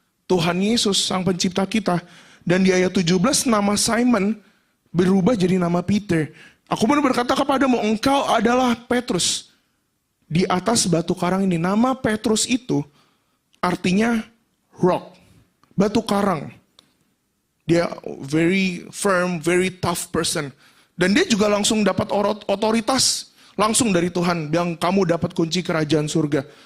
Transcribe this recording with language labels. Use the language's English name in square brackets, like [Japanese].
[Indonesian] Tuhan Yesus, Sang Pencipta kita. Dan di ayat 17, nama Simon berubah jadi nama Peter. Aku mau berkata kepadamu, engkau adalah Petrus. Di atas batu karang ini, nama Petrus itu artinya rock, batu karang. Dia [English] very firm, very tough person. [Indonesian] Dan dia juga langsung dapat otoritas langsung dari Tuhan. Bilang, kamu dapat kunci kerajaan surga.